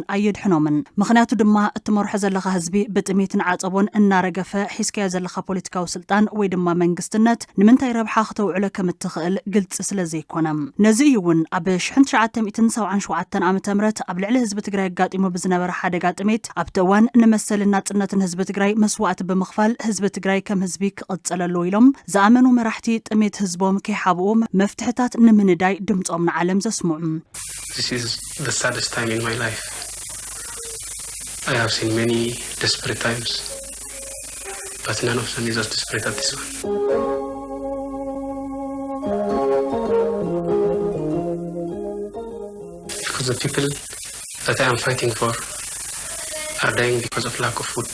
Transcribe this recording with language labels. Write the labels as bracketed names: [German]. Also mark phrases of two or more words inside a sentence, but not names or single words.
[Tigrinya] ኣየድሕኖምን ምክንያቱ ድማ እትመርሖ ዘለኻ ህዝቢ ብጥሜትን ዓፀቦን እናረገፈ ሒስካያ ዘለኻ ፖለቲካዊ ስልጣን ወይ ድማ መንግስትነት ንምንታይ ረብሓ ክትውዕሎ ከም እትኽእል ግልጽ ስለዘይኮነ ነዚ እውን ኣብ 1977 ዓመተ ምህረት ኣብ ልዕሊ ህዝቢ ትግራይ ጋጢሙ ብዝነበረ ሓደጋ ጥሜት ኣብ ተዋን ንመሰልና ጽነትን ህዝቢ ትግራይ መስዋዕት ብምኽፋል ህዝቢ ትግራይ ከም ህዝቢ ክቕጽለሉ ኢሎም ዝኣመኑ መራሕቲ ጥሜት ህዝቦም ከይሓብኡ መፍትሕታት ንምንዳይ ድምጾም ንዓለም ዘስምዑ [English] This is the saddest time in my life. I have seen many desperate times, but none of them is as desperate as this one. Because the people that I am fighting for are dying because of lack of food.